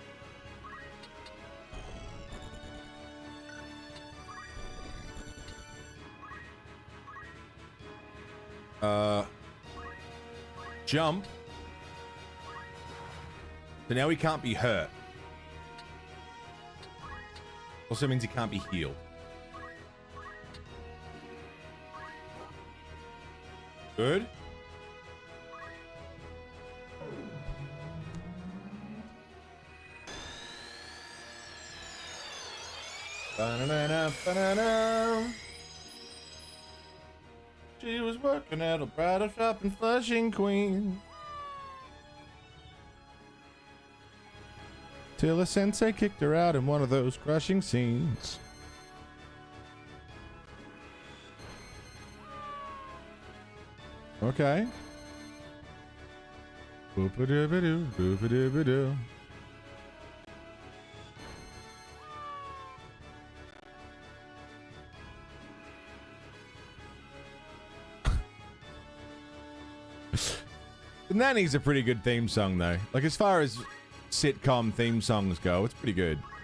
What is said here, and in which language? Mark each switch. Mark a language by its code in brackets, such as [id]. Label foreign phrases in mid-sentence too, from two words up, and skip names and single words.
[en] Jump. So now he can't be hurt. Also means he can't be healed. Good. Ba-na-na-na, ba-na-na. She was working at a bridal shop in Flushing, Queens. Till a sensei kicked her out in one of those crushing scenes. Okay. Boop-a-doo-ba-doo, boop-a-doo-ba-doo. The Nanny's a pretty good theme song, though. Like, as far as sitcom theme songs go, it's pretty good.